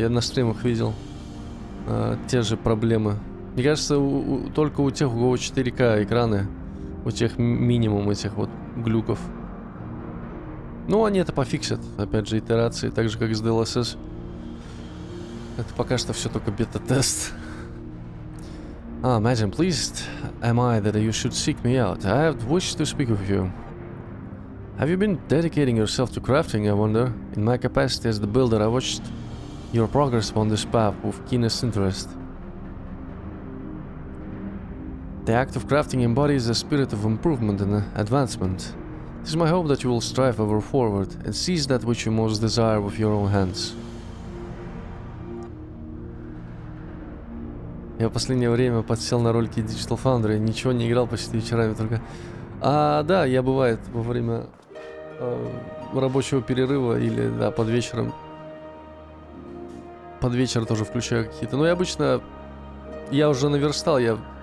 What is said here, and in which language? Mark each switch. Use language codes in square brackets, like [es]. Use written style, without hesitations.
[ru] Я на стримах видел те же проблемы. Мне кажется, только у тех, у кого 4К экраны, у тех минимум этих вот глюков. Ну, они это пофиксят, опять же, итерации, так же, как и с DLSS. Это пока что все только бета-тест. [en] Madam, pleased am I that you should seek me out. I have wished to speak with you. Have you been dedicating yourself to crafting, I wonder? In my capacity as the builder, I watched your progress upon this path with keenest interest. The act of crafting embodies a spirit of improvement and advancement. It is my hope that you will strive ever forward and seize that which you most desire with your own hands. [ru] Я в последнее время подсел на ролики Digital Foundry, ничего не играл почти вечерами только. Да, я бывает во время рабочего перерыва или, да, под вечером. Под вечер тоже включаю какие-то. Но я обычно, я уже наверстал, я